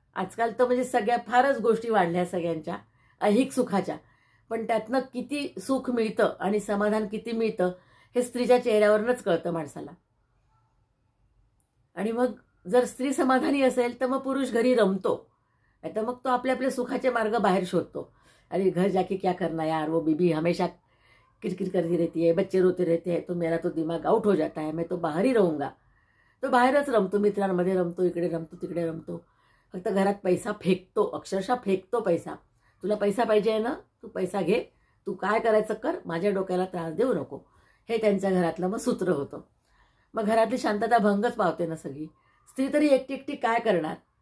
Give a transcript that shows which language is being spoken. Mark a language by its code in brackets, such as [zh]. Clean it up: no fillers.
[mr] आजकाल तर म्हणजे सगळ्या फारच गोष्टी वाढल्या सगळ्यांच्या ऐहिक सुखाच्या, पण त्यातनं किती सुख मिळतं आणि समाधान किती मिळतं हे स्त्रीच्या चेहऱ्यावरूनच कळतं माणसाला. आणि मग जर स्त्री समाधानी असेल तर मग पुरुष घरी रमतो, नाही तर मग तो आपले आपले सुखाचे मार्ग बाहेर शोधतो. [hi] अरे घर जाके क्या करना यार, वो बीबी हमेशा किरकिर करती रहती है, बच्चे रोते रहते हैं, तो मेरा तो दिमाग आउट हो जाता है, मैं तो बाहर ही रहूंगा. [mr] तो बाहेरच रमतो, मित्रांमध्ये रमतो, इकडे रमतो तिकडे रमतो, फक्त घरात पैसा फेकतो, अक्षरशः फेकतो पैसा. तुला पैसा पाहिजे आहे ना, तू पैसा घे, तू काय करायचं कर, माझ्या डोक्याला त्रास देऊ नको, हे त्यांच्या घरातलं मग सूत्र होतं. मग घरातली शांतता भंगच पावते ना सगळी. स्त्री तरी एकटी एकटी काय करणार.